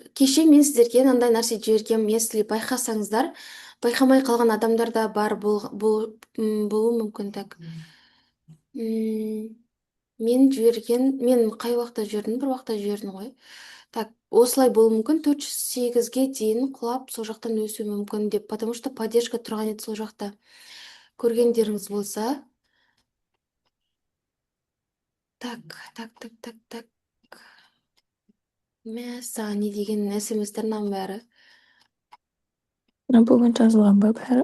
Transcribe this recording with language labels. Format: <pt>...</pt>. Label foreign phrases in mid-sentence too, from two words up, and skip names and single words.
<kk>Кеше мен сіздерге мынандай нәрсе жібергем, если байқасаңыздар, байқамай қалған адамдар да бар болуы мүмкін.</kk> <ru>Так.</ru> <kk>Мен қай уақытта жібердім, бір уақытта жібердім ғой. Так, осылай болуы мүмкін, 408-ге дейін құлап, сол жақтан өсуі мүмкін деп,</kk> <ru>потому что поддержка</ru> <kk>тұрған еді сол жақта. Көргендеріңіз болса. Так. Мәса, не деген смс-тернің бәрі. Бүгін жазылған ба бәрі?</kk>